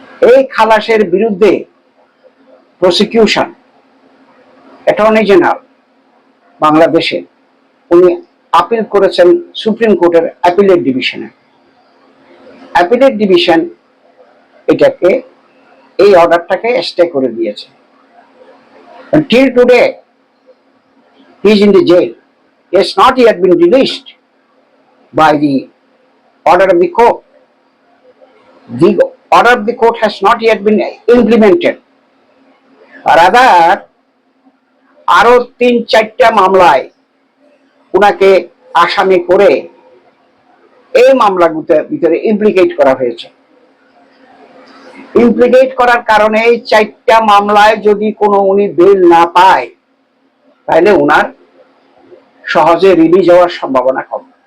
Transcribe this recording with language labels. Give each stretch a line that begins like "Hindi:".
Bangla: এই খালাসের বিরুদ্ধে prosecution attorney general বাংলাদেশে উনি আপিল করেছেন সুপ্রিম কোর্টের অ্যাপিলেট ডিভিশনে। অ্যাপিলেট ডিভিশন এটাকে এই অর্ডারটাকে স্টে করে দিয়েছে।
English: Until today he is in the jail. He has not yet been released by the order of the court. The order of the court has not yet been implemented.
Bangla: Rather, আরো 3-4টা মামলায় উনাকে আসামি করে এই মামলাগুলোর ভিতরে implicate করা হয়েছে। Implicate করার কারণে এই 4টা মামলায় যদি কোনো উনি বেল না পায়, তাহলে উনার সহজে রিলিজ হওয়ার সম্ভাবনা কম।